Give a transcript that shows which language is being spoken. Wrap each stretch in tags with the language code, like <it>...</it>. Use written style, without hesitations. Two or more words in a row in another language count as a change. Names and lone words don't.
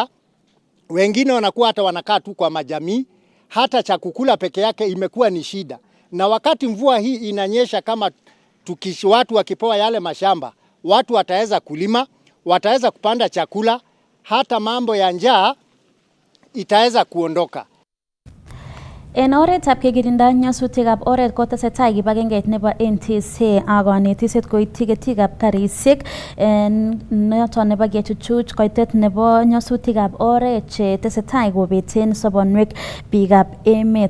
<sw>Wengine wanakuwa hata wanakaa tu kwa majamii, hata chakula peke yake imekuwa ni shida. Na wakati mvua hii inanyesha, kama watu wakipewa yale mashamba, watu wataweza kulima, wataweza kupanda chakula, hata mambo ya njaa itaweza kuondoka.</sw> <kln>En oretab kekirinda nyasutikab oret kotesetai kibagengeit nebo NTSA ak konetisiet koityi ketikab karisiek noton nebo kechuchuch koitet nebo nyasutikab oret che tesetai kobeten sobonwek biikab emet.</kln>